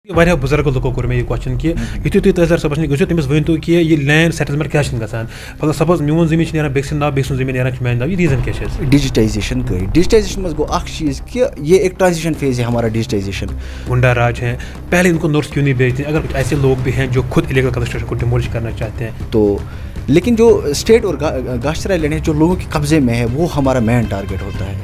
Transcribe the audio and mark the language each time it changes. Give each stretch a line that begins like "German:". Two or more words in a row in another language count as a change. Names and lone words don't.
Kashmiri: واریاہ بزرگ لوکو کوٚر مےٚ یہِ کوسچن کہِ یُتھُے تُہۍ تحصیلدار صٲبس نِش گٔژھِو تٔمِس ؤنۍتو کہِ یہِ
English: land settlement
Kashmiri: کیٛاہ چھِنہٕ گژھان مطلب سپوز میون زٔمیٖن چھُ نیران بیٚکہِ سٕنٛدِ ناو بیٚکہِ سُنٛد زٔمیٖن نیران چھُ میٛانہِ ناو یہِ ریٖزن کیٛاہ چھِ اَسہِ
Urdu: ڈیجیٹائزیشن گئی. ڈیجیٹائزیشن میں
Kashmiri: گو اخ چیز
Urdu: کہ یہ ایک ٹرانزیشن فیز ہے ہمارا ڈیجیٹائزیشن. گنڈا راج ہیں پہلے ان کو نوٹس کیوں نہیں بھیجتے اگر کچھ ایسے لوگ بھی ہیں جو خود
English: illegal construction
Urdu: کو ڈیمولش کرنا چاہتے ہیں تو لیکن جو اسٹیٹ اور گاشترائی لینڈ ہے جو لوگوں کے قبضے میں ہے وہ ہمارا
English: main target
Urdu: ہوتا ہے.